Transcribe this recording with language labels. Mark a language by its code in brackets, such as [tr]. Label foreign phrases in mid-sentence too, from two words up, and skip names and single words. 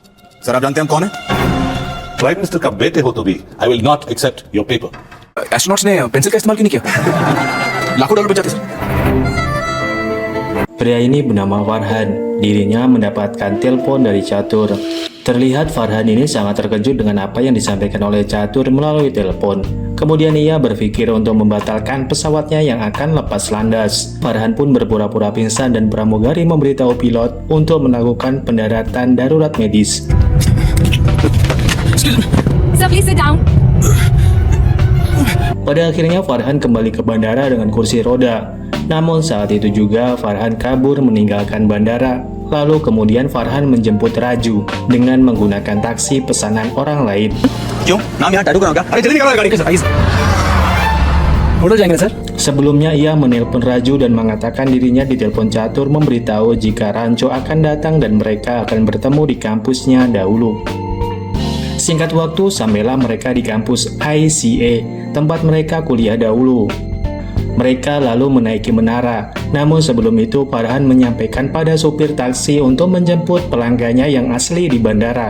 [hi] सर आप जानते हैं हम कौन है? [en] Prime Minister [hi] का बेटे हो तो भी [en] I will not accept your paper. [hi] एस्ट्रोनॉट्स ने पेंसिल का इस्तेमाल क्यों नहीं किया? लाखों डॉलर बचाते सर। [id] Pria ini bernama Farhan. Dirinya mendapatkan telepon dari Catur. Terlihat Farhan ini sangat terkejut dengan apa yang disampaikan oleh Catur melalui telepon. Kemudian ia berpikir untuk membatalkan pesawatnya yang akan lepas landas. Farhan pun berpura-pura pingsan dan pramugari memberitahu pilot untuk melakukan pendaratan darurat medis. [en] Sir, please sit down. [id] Pada akhirnya Farhan kembali ke bandara dengan kursi roda. Namun saat itu juga Farhan kabur meninggalkan bandara. Lalu kemudian Farhan menjemput Raju dengan menggunakan taksi pesanan orang lain. [hi] क्यों? नाम यहाँ टैटू कराओ क्या? अरे जल्दी निकालो गाड़ी के सर, आइए सर। होटल जाएंगे सर? [id] Sebelumnya ia menelpon Raju dan mengatakan dirinya ditelepon Catur memberitahu jika Rancho akan datang dan mereka akan bertemu di kampusnya dahulu. Singkat waktu sampailah mereka di kampus ICA, tempat mereka kuliah dahulu. Mereka lalu menaiki menara, namun sebelum itu Farhan menyampaikan pada supir taksi untuk menjemput pelanggannya yang asli di bandara.